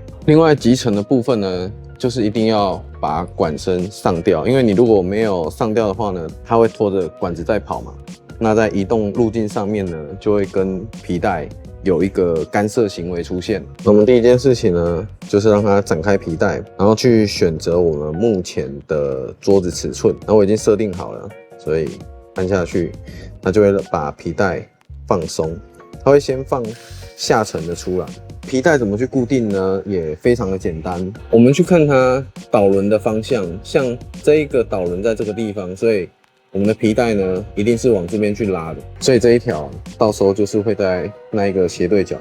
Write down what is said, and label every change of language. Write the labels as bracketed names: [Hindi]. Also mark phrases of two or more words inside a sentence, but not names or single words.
[Chinese] 另外集成的部分呢，就是一定要把管身上吊，因為你如果沒有上吊的話呢，它會拖着管子在跑嘛。那在移動路徑上面呢，就會跟皮帶有一個干涉行為出現。那我們第一件事情呢，就是讓它展開皮帶，然後去選擇我們目前的桌子尺寸。那我已經設定好了，所以按下去，它就会把皮帶放鬆。它會先放下層的出來。皮帶怎麼去固定呢？也非常的簡單。我們去看它導輪的方向，像這一個導輪在這個地方，所以我們的皮帶呢，一定是往這邊去拉的，所以這一條到時候就是會在那一個斜對角。